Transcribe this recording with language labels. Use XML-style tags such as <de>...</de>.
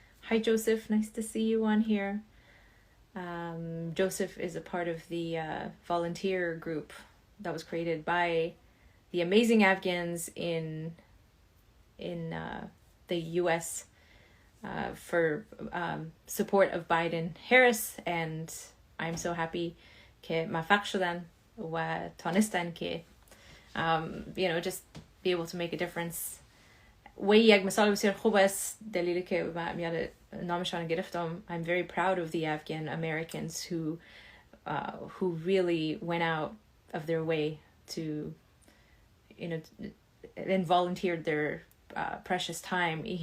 <en>Hi Joseph, nice to see you on here. Joseph is a part of the volunteer group that was created by the amazing Afghans in the US for support of Biden-Harris, and I'm so happy</en> <fa>که موفق شدن و تانستن که</fa> <en>just be able to make a difference.</en> <fa>و یک مثال بسیار خوب است، دلیلی که من نامشان گرفتم.</fa> <en>I'm very proud of the Afghan Americans who really went out of their way to and volunteered their precious time.</en>